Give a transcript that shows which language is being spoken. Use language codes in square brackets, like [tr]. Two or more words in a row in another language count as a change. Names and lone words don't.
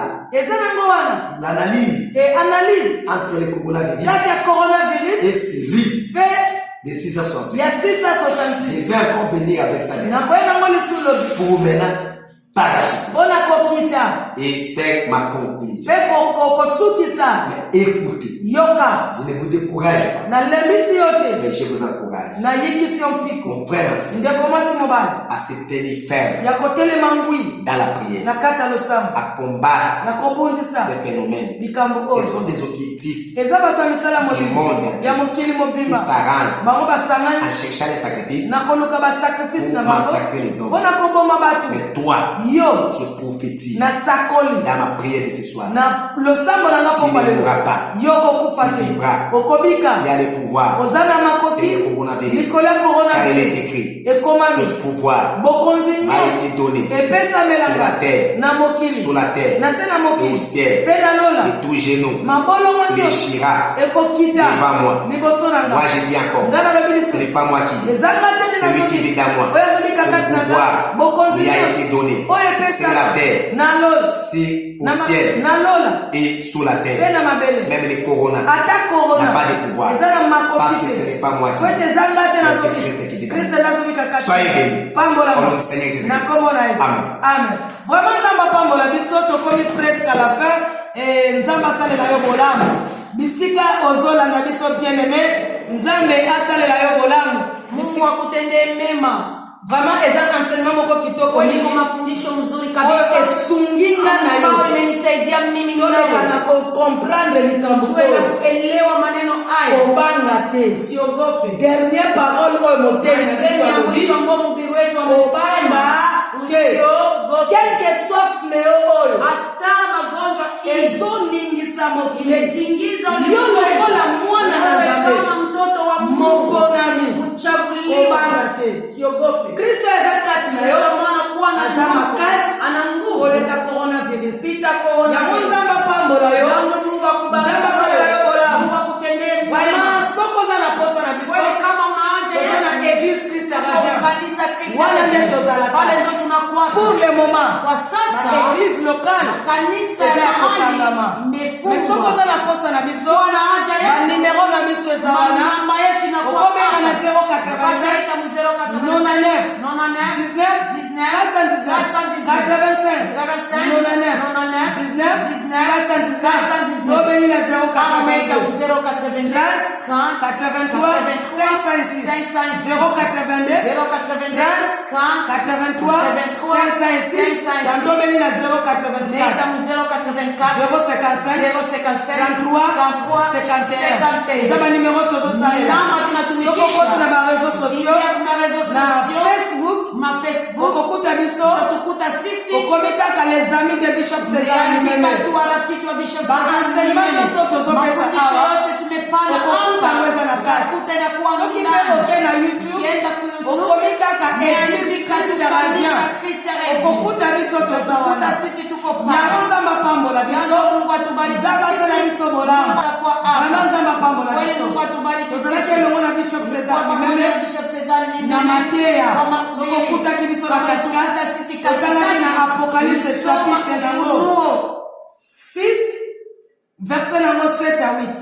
[fr] Il analyse entre le coronavirus et celui de 666. Je vais encore venir avec ça pour maintenant parler et faire ma conclusion. Mais écoutez, [ln] yoka [fr] Je ne vous décourage pas, [ln] na lembisi yote [fr] mais je vous encourage, [ln] na yikisi yo mpiko [fr] mon frère ainsi, [ln] ndeko mwasi mobali [fr] à se tenir ferme [ln] ya kotelema ngwi [fr] dans la prière, [ln] na kati ya losambo [fr] à combattre [ln] na kobundisa [fr] ces phénomènes. [ln] likambo [fr] Ce [ln] oyo [fr] sont des occultistes [ln] eza bato ya misala [fr] du monde [ln] ya mokili [fr] qui [ln] mobimba [fr] s'arrangent [ln] bango basangani [fr] en cherchant les sacrifices [ln] na koluka basakrifisi na [fr] pour [ln] bango [fr] massacrer les hommes. [ln] mpona koboma bato [fr] Mais toi, [ln] yo [fr] je prophétise [ln] na sakoli [fr] dans ma prière de ce soir. [ln] na losambo na nga [fr] Tu ne [ln] pokwa lelo [fr] mourras pas. [ln] yo kokufa [fr] Tu [ln] te [fr] vivras. [ln] okobika [fr] Tu as le pouvoir. [ln] oza na [fr] C'est [ln] makoki [fr] le coronavirus. [ln] likolo ya [fr] Car il est [ln] coronavirus [fr] écrit, [ln] ekomami [fr] tout pouvoir [ln] bokonzi [fr] m'a [ln] nyonso [fr] été donné sur la [ln] epesamelaka [fr] terre, [ln] na mokili [fr] sous la terre, [ln] na se na [fr] et au [ln] mokili [fr] ciel. [ln] mpe na lola [fr] Et tout genou [ln] mabolongo nyonso [fr] fléchira [ln] ekokita [fr] devant moi. [ln] liboso na [fr] Moi [ln] nga [fr] je dis encore, [ln] nga nalobi [fr] ce [ln] lisusu [fr] n'est pas moi qui dis, [ln] eza nga te nde [fr] celui qui [ln] nazobi [fr] vit dans moi. [ln] oyo azobika kati na [fr] Le [ln] nga [fr] pouvoir [ln] bokonzi [fr] lui a [ln] nyonso [fr] été donné [ln] oyo [fr] sur la [ln] epesaka [fr] terre, [ln] na lola [fr] si au ciel [ln] na lola [fr] et sous la [ln] mpe [fr] terre. [ln] na mabele [fr] Même les corona [ln] ata korona [fr] n'a pas de pouvoir. [ln] eza na [fr] Parce [ln] makoki [fr] que ce [ln] te [fr] n'est pas moi [ln] po ete eza nga te [fr] mais [ln] nazobi [fr] c'est Christ qui vit dans [ln] kriste [fr] moi. [ln] nazobika kati [fr] Soyez bénis. [ln] pambola [fr] Au nom du Seigneur Jésus. [ln] na kombo na yesu Amen. amen vraiment nzambe apambola biso tokomi [fr] presque à la fin [ln] nzambe asalela yo bolamu bisika ozolanda biso [fr] bien aimé [ln] nzambe asalela yo bolamu [sw] Mungu akutendee mema. [ln] vraiment eza enseignement moko kitoko [sw] Kweli [ln] mingi [sw] kwa mafundisho mzuri [ln] oyo [sw] kabisa [ln] esunginga na [sw] ambayo [ln] yo [sw] imenisaidia mimi [ln] toloka na [sw] leo [ln] comprendre likambo [sw] tuweza [ln] oyo [sw] kuelewa maneno haya. [ln] kobanga te [sw] Usiogope. [fr] dernière parole [ln] oyo motemi na biso [sw] Sehemu ya [ln] alobi [sw] mwisho ambao mhubiri wetu [ln] kobanga [sw] amesema [ln] te [sw] usiogope. [fr] quel que soit fléau oyo [sw] Hata magonjwa hizi [ln] ezoningisa mokili [sw] imetingiza [ln] yo lokola mwana na nzambe [sw] kama mtoto wa Mungu [ln] mokonami [sw] mchaguliwa. [ln] kobanga te [sw] Usiogope. [ln] kristo eza kati na yo [sw] Mwana kuwa na [ln] aza makasi [sw] ana nguvu [ln] koleka coronavirus [sw] sita kuona [ln] yango nzambe apambola yo [sw] Mungu akubariki. [ln] nzambe asalela yo bolamu [sw] Mungu akutendee mema. [ln] vraiment soko oza na posa na biso [sw] Wewe kama unaacha [ln] toza na église kristo revient [sw] kanisa Kristo [ln] wana nde tozalaka [sw] pale ndio tunakuwa [fr] pour le moment [sw] kwa sasa [ln] na [fr] église locale [sw] kanisa [ln] eza ya kokangama mais soko oza na posa na biso [sw] wanaacha yetu [ln] banimero na biso eza wana [sw] namba yetu inakuwa [ln] okobenga na 087 085 tobengi na 0tobengi na 085 eza banimero tozosalela soko koti na [fr] bareseau sociaux [ln] na Facebook okokuta biso okomi kaka les amis de bishop César Limeme baenseignement nyonso tozopesa awa okokuta ngo eza na kati soki mpe oke na YouTube okomi kaka église Christ revient okokuta biso toza wana yango nzambe apambola biso nzambe asala biso bolamu vraiment nzambe apambola biso tozalaki elongo na bishop César Limeme na mateya soki okutaki biso na katikati otangaki na apocalypse chapitre nango 6 verset nango 7 à 8